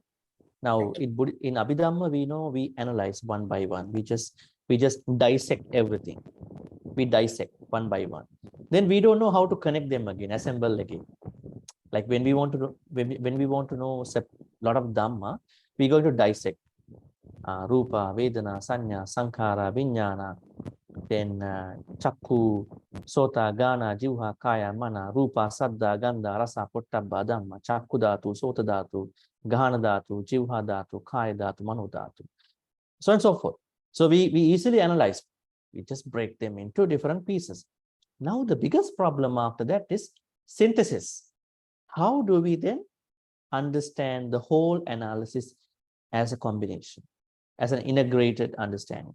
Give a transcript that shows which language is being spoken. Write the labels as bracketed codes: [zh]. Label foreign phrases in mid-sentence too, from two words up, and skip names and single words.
[en] Now, in Abhidhamma, we know we analyze one by one. We just dissect everything. We dissect one by one. Then we don't know how to connect them again, assemble again. Like when we want to know, when we want to know a lot of Dhamma, we're going to dissect [pi] Rupa, Vedana, Sanya, Sankhara, Vijnana, then Chakku, Sota, Gana, Jivha, Kaya, Mana, Rupa, Saddha, Gandha, Rasa, Pottabha, Dhamma, Chakku Dhatu, Sota Dhatu, Gana Dhatu, Jivha Dhatu, Kaya Dhatu, Mano Dhatu, [en] so on and so forth. So we easily analyze. We just break them into different pieces. Now the biggest problem after that is synthesis. How do we then understand the whole analysis as a combination, as an integrated understanding?